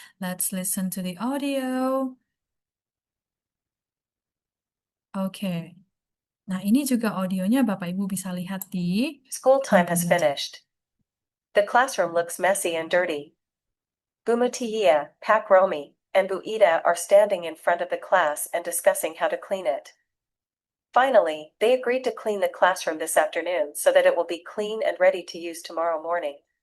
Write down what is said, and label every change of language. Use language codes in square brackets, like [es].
[en] Let's listen to the audio. Okay. [id] Nah, ini juga audionya Bapak Ibu bisa lihat di [en] School time has [id] komputer. [en] finished. The classroom looks messy and dirty. Bumutia, Pakromi, and Buida are standing in front of the class and discussing how to clean it. Finally, they agreed to clean the classroom this afternoon so that it will be clean and ready to use tomorrow morning.